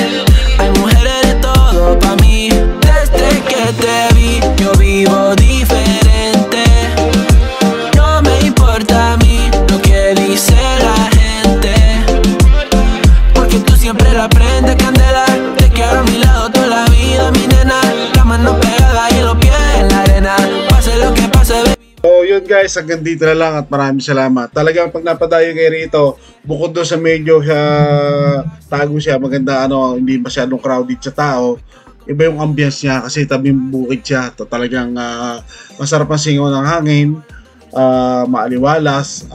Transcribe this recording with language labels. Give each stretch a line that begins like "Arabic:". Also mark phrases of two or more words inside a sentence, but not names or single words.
Spanish: Hay mujeres de todo pa' mí. Desde que te vi, yo vivo diferente. No me importa a mí lo que dice la gente, porque tú siempre la prendes candela. Te quiero a mi lado toda la vida, mi nena. La mano pegada y los pies en la arena. Pase lo que pase, baby.
Filipino: So yun guys, hanggang dito na lang at maraming salamat. Talagang pag napadayo kayo rito, bukod doon sa medyo tago siya, maganda hindi masyadong crowded sa tao. Iba yung ambience niya kasi tabing bukid siya. Talagang masarap ang singaw ng hangin, maaliwalas.